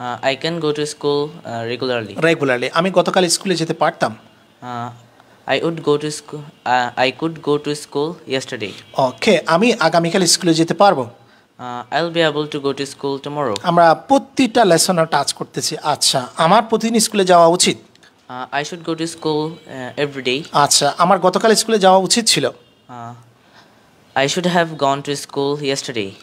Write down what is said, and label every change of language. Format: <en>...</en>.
<en>I can go to school regularly.</en> <bn>Regularly. আমি গতকাল স্কুলে যেতে পারতাম।</bn> <en>I would go to school. I could go to school yesterday.</en> <bn>ওকে, আমি আগামীকাল স্কুলে যেতে পারবো।</bn> <en>I'll be able to go to school tomorrow.</en> <bn>আমরা প্রতিটা লেসনে টাচ করতেছি। আচ্ছা, আমার প্রতিদিন স্কুলে যাওয়া উচিত।</bn> <en>I should go to school every day.</en> <bn>আচ্ছা, আমার গতকাল স্কুলে যাওয়া উচিত ছিল।</bn> <en>I should have gone to school yesterday.</en>